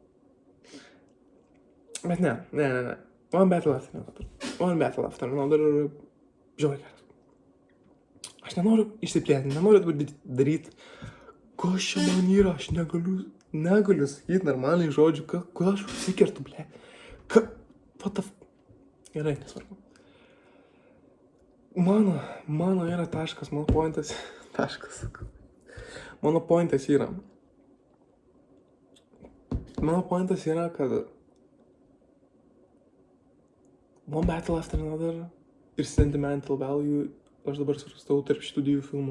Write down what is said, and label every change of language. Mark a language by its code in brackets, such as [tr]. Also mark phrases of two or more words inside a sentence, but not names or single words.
[lt] Bet ne. One Battle After Another žiauriai geras. Aš nenoriu išsiplėti, nenoriu daryti, kas čia man yra, aš negaliu sakyti normaliai žodžių, kodėl aš užsikertu, ble. [en] What the f... [lt] Gerai, nesvarbu. Mano yra taškas, mano pointas yra, kad One Battle After Another ir Sentimental Value aš dabar surastau tarp šitų 2 filmų.